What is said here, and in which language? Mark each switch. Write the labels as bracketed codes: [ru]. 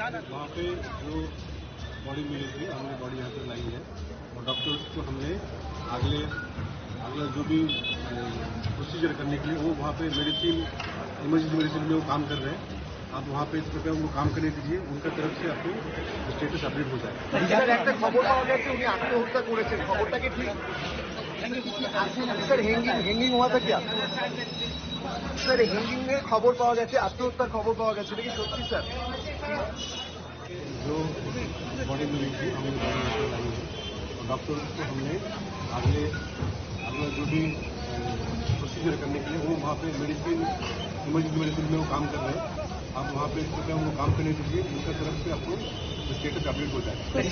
[hi] वहाँ पे जो बॉडी मिली थी, हमने बॉडी यहाँ पे लाई है और डॉक्टर्स को हमने अगला जो भी प्रोसीजर करने के लिए वो वहाँ पे मेडिसिन, इमरजेंसी मेडिसिन में वो काम कर रहे हैं। आप वहाँ पे इस प्रकार उनको काम करने दीजिए, उनका तरफ से आपको स्टेटस अपडेट हो जाएगा। [bn] একটা খবর পাওয়া গেছে উনি আত্মহত্যা করেছেন, খবরটা কি ঠিক? [hi] স্যার হ্যাঙ্গিং हुआ था क्या? [bn] স্যার হ্যাঙ্গিং এর খবর পাওয়া গেছে, আত্মহত্যার খবর পাওয়া গেছে, এটা কি সত্যি স্যার? [hi] जो बॉडी मिली थी हमने बॉडी यहाँ पे लाई है और डॉक्टर्स को हमने अगला जो भी प्रोसीजर करने के लिए वो वहाँ पे मेडिसिन, इमरजेंसी मेडिसिन में वो काम कर रहे हैं। आप वहाँ पे इस प्रकार उनको काम करने दीजिए, उनका तरफ से आपको स्टेटस अपडेट हो जाएगा।